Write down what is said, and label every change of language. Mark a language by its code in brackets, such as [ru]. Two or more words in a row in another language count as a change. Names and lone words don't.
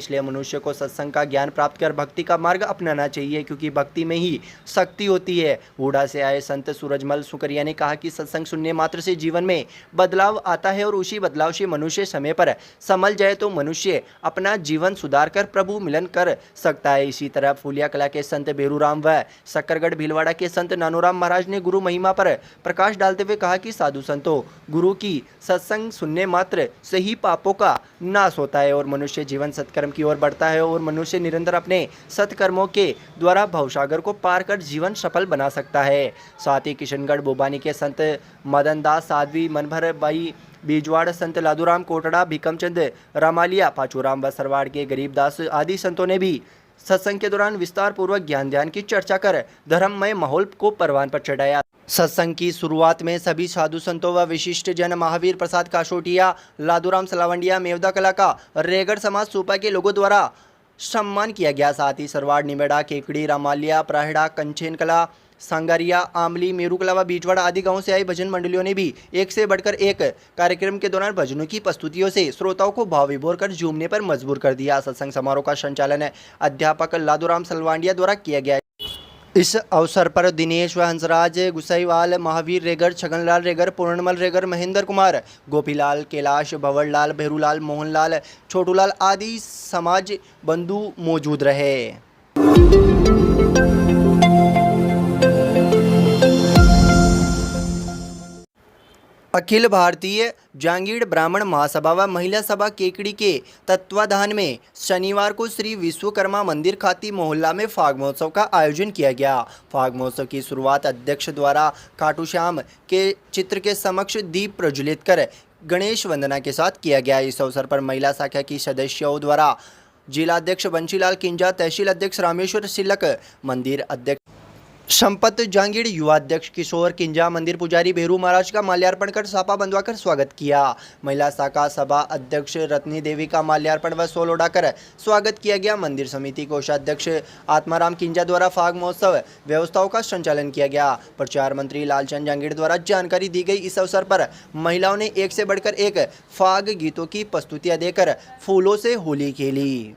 [hi] इसलिए मनुष्य को सत्संग का ज्ञान प्राप्त कर भक्ति का मार्ग अपनाना चाहिए, क्योंकि भक्ति में ही शक्ति होती है। हूड़ा से आए संत सूरजमल सुकरिया ने कहा कि सत्संग सुनने मात्र से जीवन में बदलाव आता है और उसी बदलाव से मनुष्य समय पर संभल जाए तो मनुष्य अपना जीवन सुधार कर प्रभु मिलन कर सकता है। इसी तरह फूलिया कला के संत बेरूराम व सक्करगढ़ भीलवाड़ा के संत नानूराम महाराज ने गुरु महिमा पर प्रकाश डालते हुए कहा कि साधु संतों, गुरु की सत्संग सुनने मात्र से ही पापों का नाश होता है और मनुष्य जीवन सत्कर्म की ओर बढ़ता है और मनुष्य निरंतर अपने सत्कर्मों के द्वारा भवसागर को पार कर जीवन सफल बना सकता है। साथ ही किशनगढ़ बोबानी के संत मदन दास साध्वी मनभर बाई बीजवाड़ संत लादूराम कोटड़ा भीकमचंद रामालिया पाचूराम व सरवाड़ के गरीबदास आदि संतों ने भी सत्संग के दौरान विस्तार पूर्वक ज्ञान ध्यान की चर्चा कर धर्ममय माहौल को परवान पर चढ़ाया। सत्संग की शुरुआत में सभी साधु संतों व विशिष्ट जन महावीर प्रसाद काशोटिया, लादूराम सलावंडिया, मेवदा कला का रेगड़ समाज सूपा के लोगों द्वारा सम्मान किया गया। साथ ही सरवाड़, निमेड़ा, केकड़ी, रामालिया, प्राहिड़ा, कंचेन कला, सांगारिया, आमली, मेरुकला व बीजवाड़ा आदि गांवों से आई भजन मंडलियों ने भी एक से बढ़कर एक कार्यक्रम के दौरान भजनों की प्रस्तुतियों से श्रोताओं को भाव विभोर कर झूमने पर मजबूर कर दिया। सत्संग समारोह का संचालन अध्यापक लादूराम सलवांडिया द्वारा किया गया। इस अवसर पर दिनेश व हंसराज गुसाईवाल, महावीर रेगर, छगनलाल रेगर, पूर्णमल रेगर, महेंद्र कुमार, गोपीलाल, कैलाश, भंवरलाल, भेरूलाल, मोहनलाल, छोटूलाल आदि समाज बंधु मौजूद रहे। अखिल भारतीय जांगीड़ ब्राह्मण महासभा व महिला सभा केकड़ी के तत्वाधान में शनिवार को श्री विश्वकर्मा मंदिर खाती मोहल्ला में फाग महोत्सव का आयोजन किया गया। फाग महोत्सव की शुरुआत अध्यक्ष द्वारा खाटू श्याम के चित्र के समक्ष दीप प्रज्वलित कर गणेश वंदना के साथ किया गया। इस अवसर पर महिला शाखा की सदस्यों द्वारा जिलाध्यक्ष बंशीलाल किंजा, तहसील अध्यक्ष रामेश्वर सिलक, मंदिर अध्यक्ष संपत जांगीड़, युवा अध्यक्ष किशोर किंजा, मंदिर पुजारी भेरू महाराज का माल्यार्पण कर सापा बंधवाकर स्वागत किया। महिला शाखा सभा अध्यक्ष रत्नी देवी का माल्यार्पण व सोल उड़ाकर स्वागत किया गया। मंदिर समिति कोषाध्यक्ष आत्माराम किंजा द्वारा फाग महोत्सव व्यवस्थाओं का संचालन किया गया। प्रचार मंत्री लालचंद जांगीड़ द्वारा जानकारी दी गई। इस अवसर पर महिलाओं ने एक से बढ़कर एक फाग गीतों की प्रस्तुतियां देकर फूलों से होली खेली।